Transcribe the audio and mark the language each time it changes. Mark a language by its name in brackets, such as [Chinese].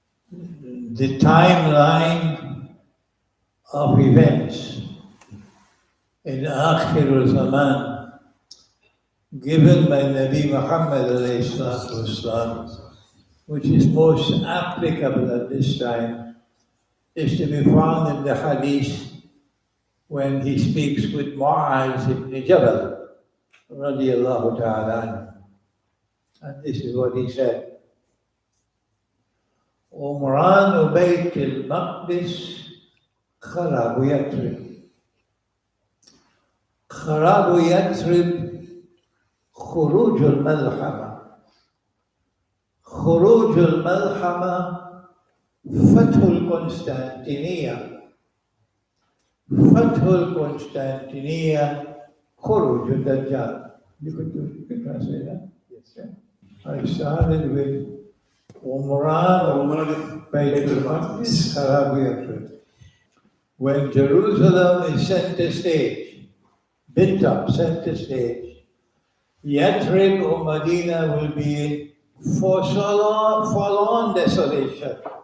[English] The timeline of events in Akhir al-Zaman given by Nabi Muhammad alayhi salatu wasalam, which is most applicable at this time, is to be found in the hadith when he speaks with Mu'az ibn Jabal, radiyallahu ta'ala anhu. And this is what he said. [Arabic] عمران بيت المقدس خراب يثرب. خراب يثرب خروج الملحمة. خروج الملحمة فتح القسطنطينية. فتح القسطنطينية خروج الدجال. [English] You can translate that? Yes, sir. I started with Umran Bayt al-Maqdis Kharab Yathrib. When Jerusalem is center stage, built up center stage, Yathrib or Medina will be for forlorn desolation.